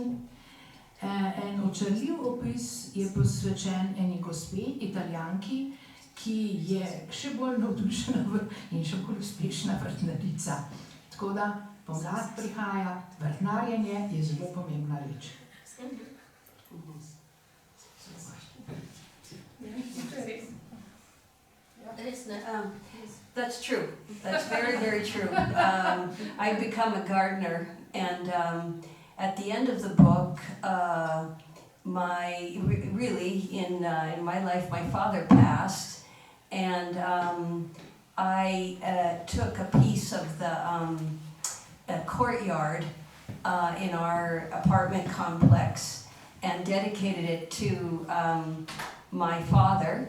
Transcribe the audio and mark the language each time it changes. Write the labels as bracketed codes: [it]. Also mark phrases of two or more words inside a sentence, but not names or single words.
[sl] En očarljiv opis je posvečen eni gospe, Italijanki, ki je še bolj navdušena in še bolj uspešna vrtnarica. Tako da pomlad prihaja, vrtnarjenje je zelo pomembna reč. [en] That's true. That's very, very true. I've become a gardener, and at the end of the book, in my life, my father passed, and I took a piece of the courtyard in our apartment complex and dedicated it to my father.